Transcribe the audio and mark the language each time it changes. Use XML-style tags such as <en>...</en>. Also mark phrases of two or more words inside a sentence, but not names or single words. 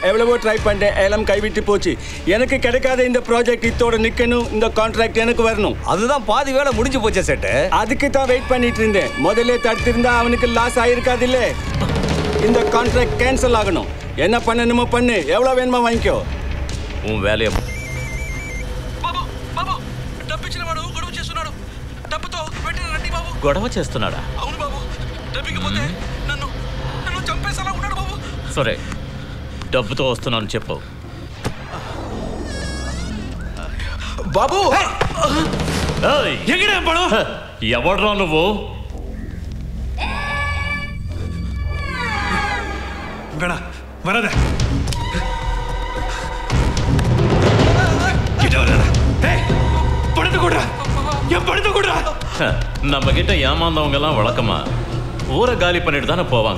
<ta>எவ்வளவோ ட்ரை பண்ணேன், எல்லாம் கைவிட்டு போச்சு. எனக்கு கிடைக்காத இந்த ப்ராஜெக்ட் இத்தோட நிக்கணும். இந்த கான்ட்ராக்ட் எனக்கு வரணும். அதுதான் பாதி வேலை முடிஞ்சு போச்சே செட்டு. அதுக்கு தான் வெயிட் பண்ணிட்டு இருந்தேன். முதல்ல தடுத்திருந்தா அவனுக்கு லாஸ் ஆயிருக்காது இல்ல. இந்த கான்ட்ராக்ட் கேன்சல் ஆகணும். என்ன பண்ணணுமோ பண்ணு, எவ்வளவு வேணுமா வாங்கிக்கோ. உன் வேலையை</ta> <te>గొడవ చేస్తున్నాడా? అవును బాబు, డబ్బుకి పోతే నన్ను చంపేసేలా ఉన్నాడు బాబు. సరే, డబ్బుతో వస్తున్నాను చెప్పు. బాబు ఎక్కడ పడం? ఎవడ్రా నువ్వు?</te> <ta>வேணா வராத. பணத்தை கொடுறா, என் பணத்தை கொடுறா. நம்ம கிட்ட ஏமாந்தவங்க எல்லாம் வழக்கமா ஊரை காலி பண்ணிட்டு தானே போவாங்க.</ta>